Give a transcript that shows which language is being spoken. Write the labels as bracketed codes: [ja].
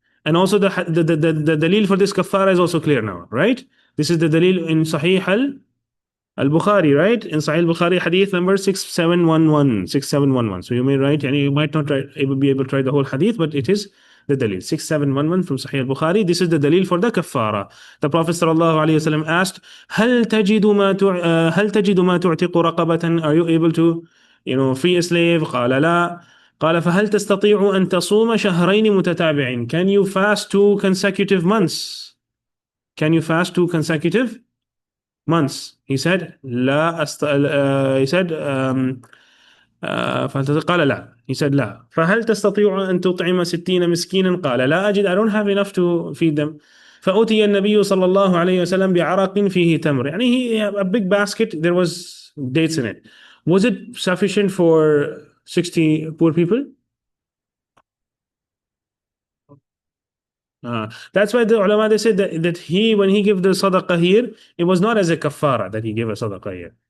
[en] And also the dalil for this kafara is also clear now, right? This is the dalil in Sahih al Bukhari, right? In Sahih al Bukhari, hadith number 6711. So you may write, and you might not be able to write the whole hadith, but it is the dalil. 6711 from Sahih al Bukhari. This is the dalil for the kafara. The Prophet ﷺ asked, [ar] هل تجد ما تعتق رقبة? [en] Are you able to, free a slave? [ar] قال لا. قال فهل تستطيع أن تصوم شهرين متتابعين? [en] Can you fast 2 consecutive months? Can you fast 2 consecutive months? He said [ar] لا [en] he said [ar] قال لا. [en] He said [ar] لا. فهل تستطيع أن تطعم 60 مسكينا? قال لا أجد. [en] I don't have enough to feed them. [ar] فأتي النبي صلى الله عليه وسلم بعرق فيه تمر. يعني [en] he a big basket, there was dates in it. Was it sufficient for 60 poor people? That's why the ulama, they said that he, when he gave the sadaqah here, it was not as a kafara that he gave a sadaqah here.